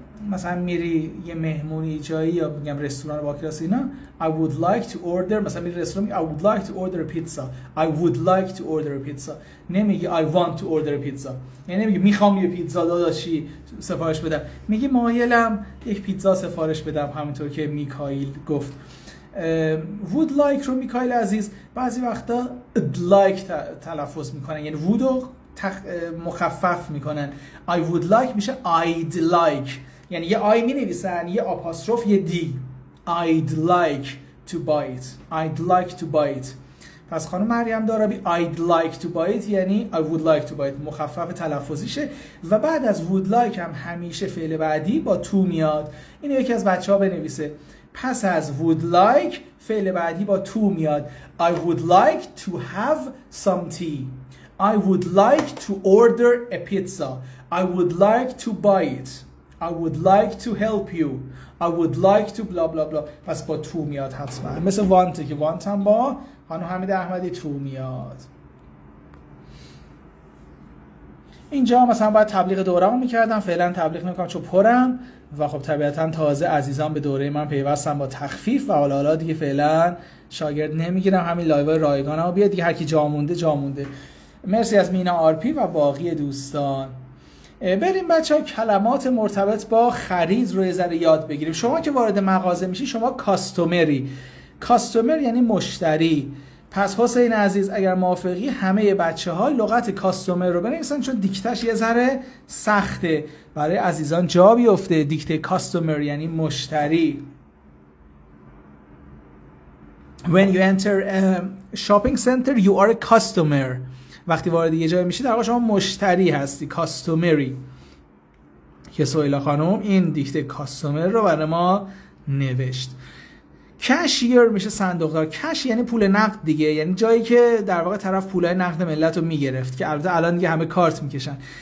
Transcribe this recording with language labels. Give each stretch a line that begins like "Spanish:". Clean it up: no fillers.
Persian: مثلا میری یه مهمونی جایی یا میگم رستوران با کلاس اینا
English: I would like to order،
Persian: مثلا میری رستوران میگی
English: I would like to order a pizza،
Persian: I would like to order a pizza، نمیگی
English: I want to order a pizza،
Persian: یعنی نمیگی میخوام یه پیتزا داداشی سفارش بدم، میگی مایلم یک پیتزا سفارش بدم، همونطور که میکائیل گفت. would like رو میکائیل عزیز بعضی وقتا like تلفظ میکنن، یعنی would رو مخفف میکنن. I would like میشه I'd like، یعنی یه I می نویسن یه آپاستروف یه دی.
English: I'd like to buy it، I'd like to buy it.
Persian: پس خانم مریم دارابی
English: I'd like to buy it
Persian: یعنی
English: I would like to buy it،
Persian: مخفف تلفظیشه. و بعد از would like هم همیشه فعل بعدی با to میاد. اینو یکی از بچه‌ها بنویسه. پس از would like فعل بعدی با to میاد.
English: I would like to have some tea، I would like to order a pizza، I would like to buy it، I would like to help you. I would like to bla bla bla.
Persian: پس با تو میاد حتما. مثل want که want هم با خانم حمید احمدی تو میاد. اینجا مثلا باید تبلیغ دوره‌مو می‌کردم، فعلا تبلیغ نمی‌کنم چون پرم و خب طبیعتاً تازه عزیزان به دوره من پیوستن با تخفیف و حالا دیگه فعلا شاگرد نمیگیرم، همین لایوهای رایگانمو بیاد دیگه، هر کی جا مونده. مرسی از مینا آرپی و باقی دوستان. بریم بچه‌ها کلمات مرتبط با خرید رو یه ذره یاد بگیریم. شما که وارد مغازه میشی شما کاستومری. کاستومر یعنی مشتری. پس حسین عزیز اگر موافقی همه بچه‌ها لغت کاستومر رو بنویسن چون دیکتهش یه ذره سخته برای عزیزان جا بیفته. دیکته کاستومر یعنی مشتری.
English: When you enter a shopping center you are a customer.
Persian: وقتی وارد یه جای میشی در واقع شما مشتری هستی، کاستومری. که سهیلا خانم این دیکته کاستومر رو برای ما نوشت. کشیر میشه صندوقدار. کش یعنی پول نقد دیگه، یعنی جایی که در واقع طرف پولای نقد ملت رو میگرفت که البته الان دیگه همه کارت میکشن.